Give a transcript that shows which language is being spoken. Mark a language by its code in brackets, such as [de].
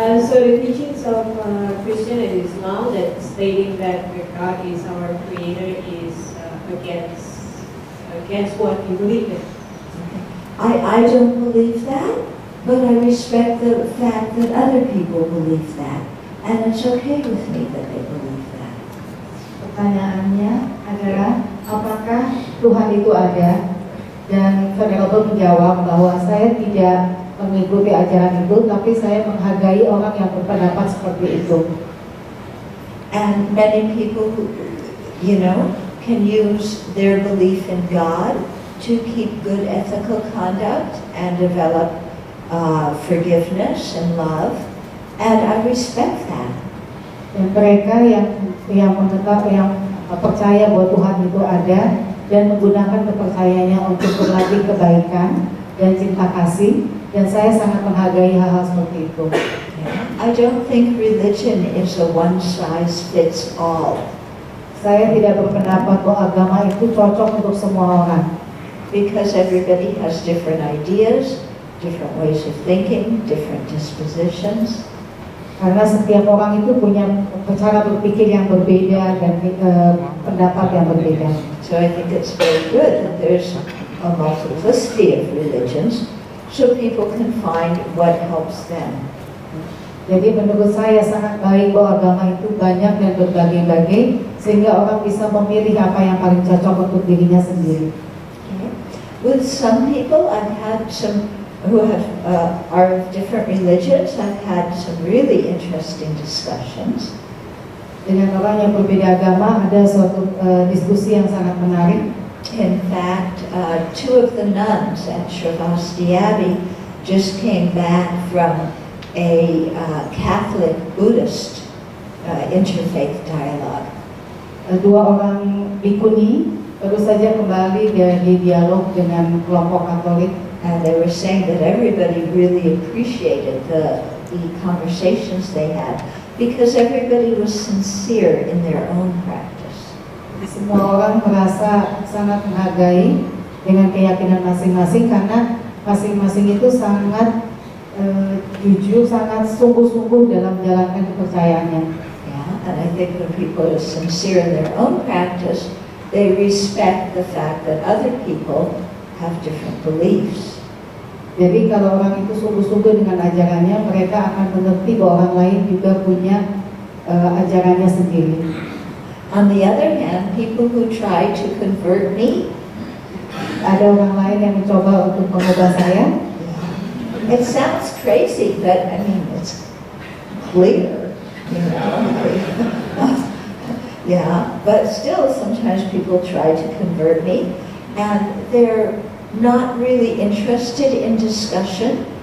[en] So the teachings of Christian and Islam that stating that God is our creator is against what we believe in. I don't believe that, but I respect the fact that other people believe that. And it's okay with me that they believe that. [id] Pertanyaannya adalah apakah Tuhan itu ada? Dan Venerable menjawab bahwa saya tidak mengikuti ajaran itu, tapi saya menghargai orang yang berpendapat seperti itu. [en] And many people, you know, can use their belief in God to keep good ethical conduct and develop forgiveness and love, and I respect that. [id] Dan mereka yang percaya bahwa Tuhan itu ada dan menggunakan kepercayaannya untuk berlatih kebaikan dan cinta kasih, dan saya sangat menghargai hal-hal seperti itu. [en] I don't think religion is a one-size-fits-all. [id] Saya tidak berpendapat bahwa agama itu cocok untuk semua orang. [en] Because everybody has different ideas, different ways of thinking, different dispositions. [id] Karena setiap orang itu punya cara berpikir yang berbeda dan pendapat yang berbeda. [en] So I think it's very good that there's a multiplicity of religions, so people can find what helps them. [id] Jadi menurut saya sangat baik bahwa agama itu banyak dan berbagai-bagai, sehingga orang bisa memilih apa yang paling cocok untuk dirinya sendiri. [en] Okay. With some people, I've had some who are of different religions. I've had some really interesting discussions. [id] Dengan orang yang berbeda agama ada suatu diskusi yang sangat menarik. [en] In fact, two of the nuns at Sravasti Abbey just came back from a Catholic Buddhist interfaith dialogue. [id] Dua orang bikuni baru saja kembali dari dialog dengan kelompok Katolik. [en] And they were saying that everybody really appreciated the conversations they had because everybody was sincere in their own practice. [id] Semua orang merasa sangat menghargai dengan keyakinan masing-masing karena masing-masing itu sangat jujur, sangat sungguh-sungguh dalam menjalankan kepercayaannya. [en] Yeah, and I think when people are sincere in their own practice, they respect the fact that other people have different beliefs. [id] Jadi kalau orang itu sungguh-sungguh dengan ajarannya, mereka akan mengerti bahwa orang lain juga punya ajarannya sendiri. [en] On the other hand, people who try to convert me, [id] ada orang lain yang mencoba untuk mengubah saya. [en] it sounds crazy, but I mean it's clear, you know. Yeah, but still sometimes people try to convert me, and they're not really interested in discussion.